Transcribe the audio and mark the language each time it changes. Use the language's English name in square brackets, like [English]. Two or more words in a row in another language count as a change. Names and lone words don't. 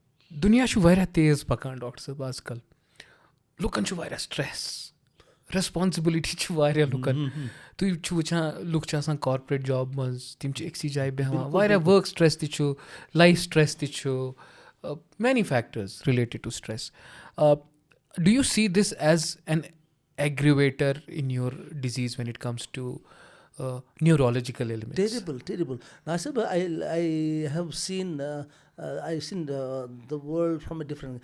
[Kashmiri] Dunya چھُ واریاہ تیز پَکان ڈاکٹر صٲب آز کل لُکَن چھُ واریاہ سٹرٛٮ۪س ریسپانسِبلٹی چھِ واریاہ لُکَن تُہۍ چھُو وٕچھان لُکھ چھِ آسان کارپوریٹ جاب منٛز تِم چھِ أکسٕے جایہِ بیٚہوان واریاہ ؤرٕک سٹرٛٮ۪س تہِ چھُ لایف سٹرٛٮ۪س تہِ چھُ [English] many factors related to stress. Do you see this as an aggravator in your disease when it comes to neurological elements? Terrible. Now, sir, I have seen the world from a different.